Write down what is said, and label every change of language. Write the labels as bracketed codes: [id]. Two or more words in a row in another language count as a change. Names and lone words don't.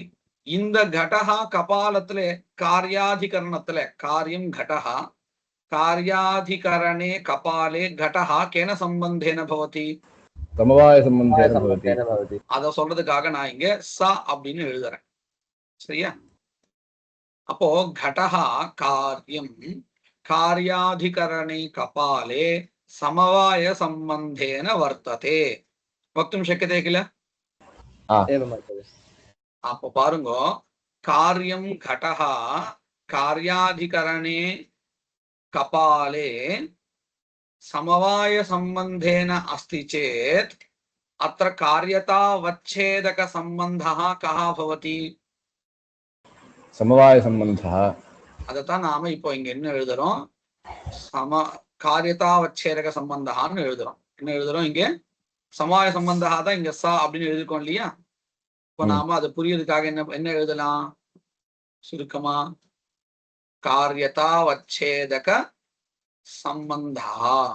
[ta] இந்த கடஹா கபாலத்துல காரியாதிகரணத்துல [sa] कार्यं घटः कार्याधिकरणे कपाले घटः केन सम्बन्धेन भवति? समवाय सम्बन्धेन भवति. [ta] அத சொல்றதுக்காக நான் இங்க ச அப்படின்னு எழுதுறேன், சரியா? [sa] அப்போ घटः कार्यं कार्याधिकरणे कपाले समवाय संबंधेन वर्तते. वक्तुं शक्यते किल? [ta] அப்போ பாருங்க, [sa] कार्यं घटः कार्याधिकरणे कपाले समवाय संबंधेन अस्ति चेत् अत्र कार्यतावच्छेदक संबंधः कः भवति? समवाय संबंधः. [ta] அதத்தான் நாம இப்போ இங்க என்ன எழுதுறோம்? [sa] कार्यतावच्छेदक सम्बन्धः [ta] எழுதுறோம். என்ன எழுதுறோம் இங்க? [sa] समवाय सम्बन्धः [ta] தான் இங்க சா அப்படின்னு எழுதிருக்கோம் இல்லையா? இப்போ நாம அது புரியறதுக்காக என்ன எழுதலாம் சுருக்கமா? [sa] कार्यतावच्छेदक सम्बन्धः.